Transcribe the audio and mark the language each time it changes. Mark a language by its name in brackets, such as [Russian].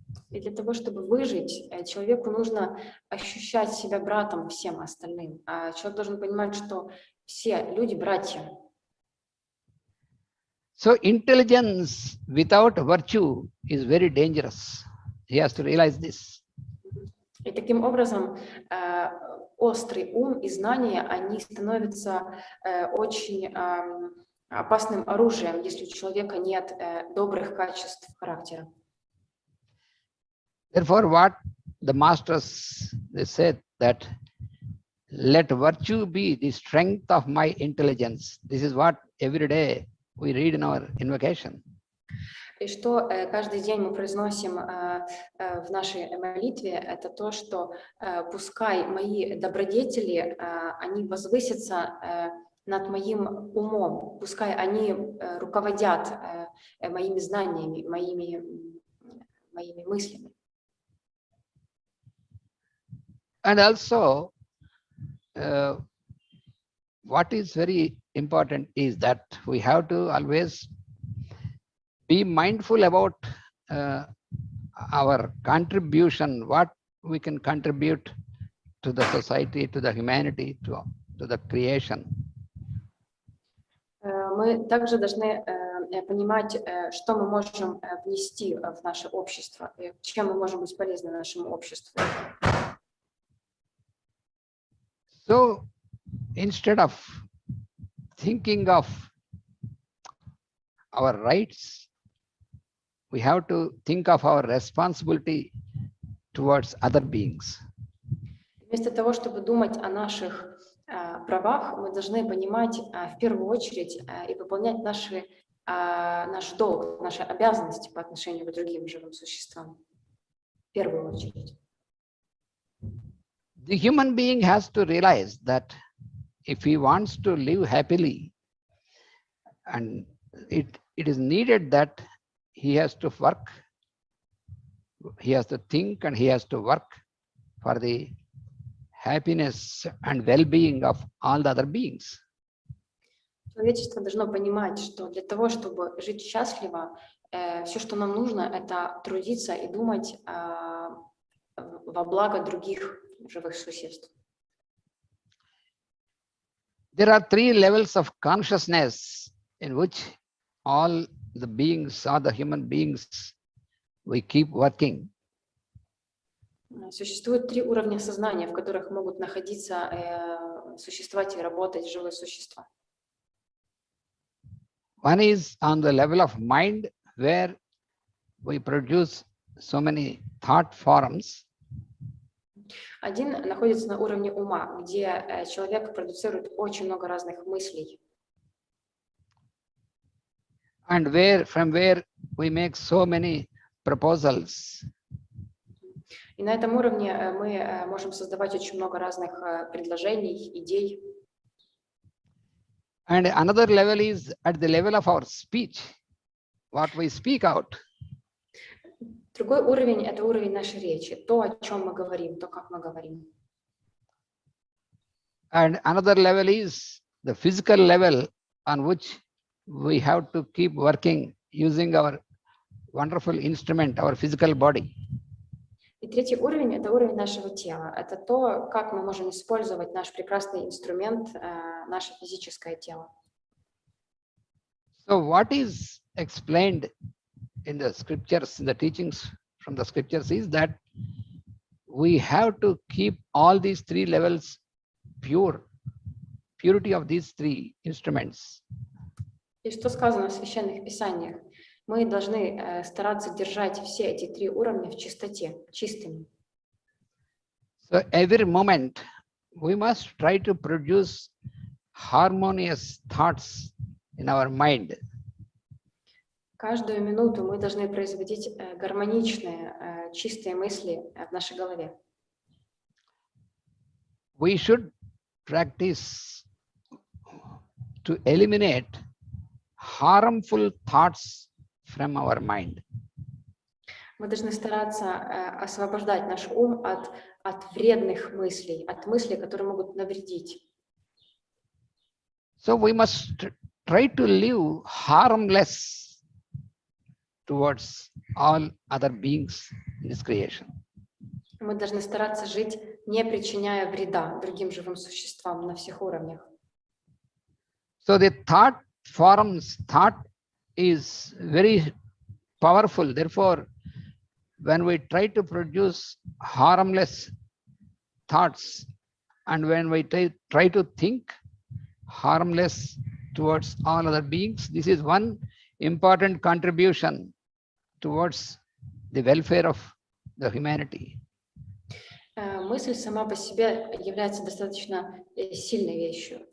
[Russian] И для того, чтобы выжить, человеку нужно ощущать себя братом всем остальным. А человек должен понимать, что все люди братья. [English] So intelligence without virtue is very dangerous. He has to realize this. [Russian] И таким образом острый ум и знания, они становятся очень опасным оружием, если у человека нет добрых качеств характера. [English] Therefore, what the masters, they said that let virtue be the strength of my intelligence. This is what every day we read in our invocation. [Russian] И что каждый день мы произносим в нашей молитве, это то, что пускай мои добродетели, они возвысятся над моим умом, пускай они руководят моими знаниями, моими мыслями. [English] And also, what is very important is that we have to always be mindful about our contribution, what we can contribute to the society, to the humanity, to the creation. [Russian] Мы также должны понимать, что мы можем внести в наше общество, чем мы можем быть полезны нашему обществу. [English] So, instead of thinking of our rights, we have to think of our responsibility towards other beings. [Russian] Вместо того, чтобы думать о наших правах, мы должны понимать в первую очередь и выполнять наш долг, наши обязанности по отношению к другим живым существам. В первую очередь. [English] The human being has to realize that if he wants to live happily, and it is needed that he has to work, he has to think, and he has to work for the happiness and well-being of all the other beings. [Russian] Человечество должно понимать, что для того, чтобы жить счастливо, все, что нам нужно, это трудиться и думать во благо других живых существ. [English] There are three levels of consciousness in which all the beings, all the human beings, we keep working. [Russian] Существует три уровня сознания, в которых могут находиться, существовать и работать живые существа. [English] One is on the level of mind, where we produce so many thought forms. [Russian] Один находится на уровне ума, где человек продуцирует очень много разных мыслей. [English] And from where we make so many proposals. [Russian] И на этом уровне мы можем создавать очень много разных предложений, идей. [English] And another level is at the level of our speech, what we speak out. [Russian] Другой уровень – это уровень нашей речи, то, о чем мы говорим, то, как мы говорим. [English] And another level is the physical level on which we have to keep working using our wonderful instrument, our physical body. [Russian] И третий уровень – это уровень нашего тела. Это то, как мы можем использовать наш прекрасный инструмент, наше физическое тело. [English] So what is explained in the scriptures, in the teachings from the scriptures, is that we have to keep all these three levels pure, purity of these three instruments. [Russian] И что сказано в священных писаниях? Мы должны стараться держать все эти три уровня в чистоте, чистыми. [English] So every moment we must try to produce harmonious thoughts in our mind. [Russian] Каждую минуту мы должны производить гармоничные, чистые мысли в нашей голове. [English] We should practice to eliminate harmful thoughts from our mind. [Russian] Мы должны стараться освобождать наш ум от вредных мыслей, от мыслей, которые могут навредить. [English] So we must try to live harmless towards all other beings in this creation. [Russian] Мы должны стараться жить, не причиняя вреда другим живым существам на всех уровнях. [English] So the thought is very powerful. Therefore, when we try to produce harmless thoughts, and when we try to think harmless towards all other beings, this is one important contribution towards the welfare of the humanity. [Russian] Мысль сама по себе является достаточно сильной вещью.